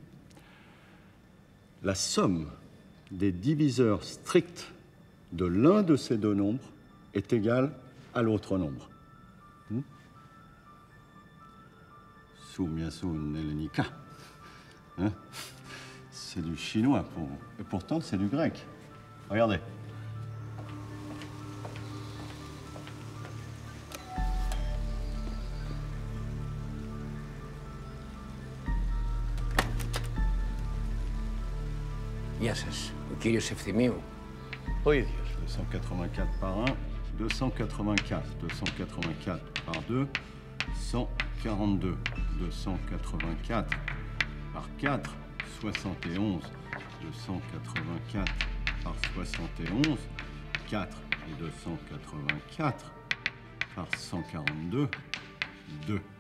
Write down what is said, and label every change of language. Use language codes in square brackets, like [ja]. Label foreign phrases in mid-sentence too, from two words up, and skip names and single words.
[fr] La somme des diviseurs stricts de l'un de ces deux nombres est égale à l'autre nombre. Soumyasun Helenika. Hein? C'est du chinois pour vous. Et pourtant, c'est du grec. Regardez. [el] Γεια σας. Ο κύριος Ευθυμίου. Ο ίδιος. 284 par 1, 284. [fr] 284 par 2, 142. 284 par 4, 71. 284 par 71, 4 et 284 par 142, 2.